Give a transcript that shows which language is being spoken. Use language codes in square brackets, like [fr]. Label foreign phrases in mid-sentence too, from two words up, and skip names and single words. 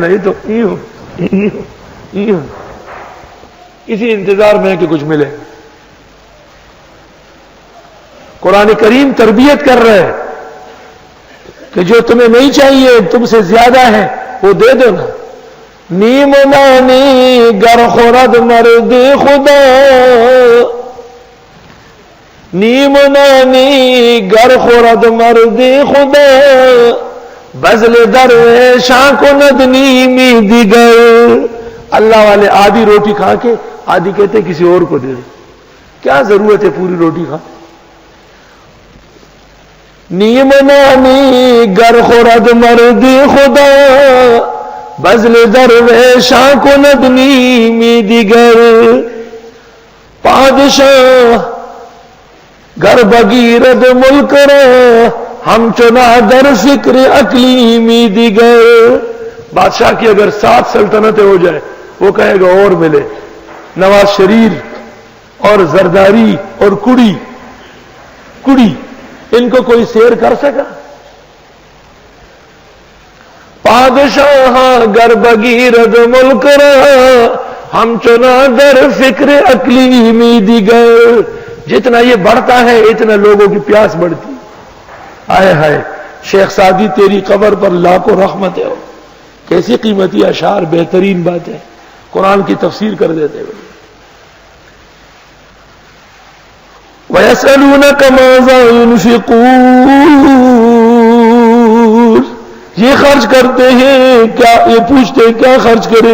[ur] یہ تو اسی انتظار میں ہے کہ کچھ ملے. قرآن کریم تربیت کر رہے ہیں کہ جو تمہیں نہیں چاہیے تم سے زیادہ ہے وہ دے دو نا. [fa] نیم نانی گر خورد مرد خدا، نیم نانی گر خورد مرد خدا، بزل درویشاں کو ند نیمی دیگر. [ur] اللہ والے آدھی روٹی کھا کے آدھی کہتے کسی اور کو دے دے. کیا ضرورت ہے پوری روٹی کھا؟ [fa] نیم نانی گر خورد مرد خدا، بزل درویشاں کو ند نیمی دیگر. پادشاہ گر بگیرد ملک را، ہم چنا در فکر اقلیمی دیگر. [ur] بادشاہ کی اگر 7 سلطنتیں ہو جائے وہ کہے گا اور ملے. نواز شریف اور زرداری اور کڑی ان کو کوئی سیر کر سکا؟ [fa] پادشاہ گر بگیرد ملک را، ہم چنا در فکر اقلیمی دیگر. [ur] جتنا یہ بڑھتا ہے اتنا لوگوں کی پیاس بڑھتی. آئے ہائے شیخ سعدی تیری قبر پر لاکھوں رحمتیں ہو. کیسی قیمتی اشعار، بہترین باتیں قرآن کی تفسیر کر دیتے ہوئے. [ar] وَيَسْأَلُونَكَ مَاذَا يُنْفِقُونَ، [ur] یہ خرچ کرتے ہیں کیا، یہ پوچھتے ہیں کیا خرچ کرے.